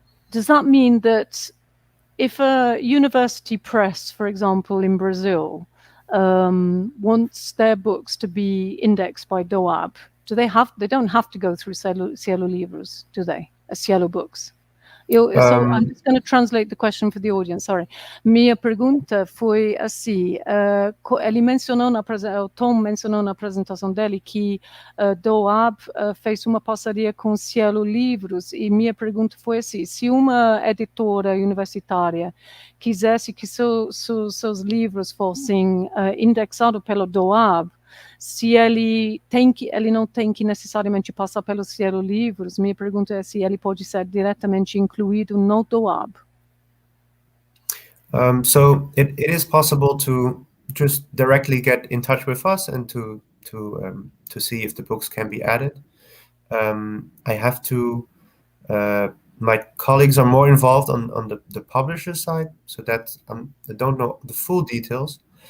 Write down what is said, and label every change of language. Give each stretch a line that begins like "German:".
English: Does that mean that if a university press, for example, in Brazil, wants their books to be indexed by DOAB, they don't have to go through Cielo Livros, do they? Cielo Books. I'm just going to translate the question for the audience, sorry.
Portuguese: Minha pergunta foi assim, ele mencionou o Tom mencionou na apresentação dele que DOAB fez uma parceria com Cielo Livros, e minha pergunta foi assim, se uma editora universitária quisesse que seus livros fossem indexados pelo DOAB, se ele não tem que necessariamente passar pelo Cielo Livros, minha pergunta é se ele pode ser diretamente incluído no DOAB.
English: So it is possible to just directly get in touch with us and to see if the books can be added. I have to. My colleagues are more involved on the publisher side, so that I don't know the full details.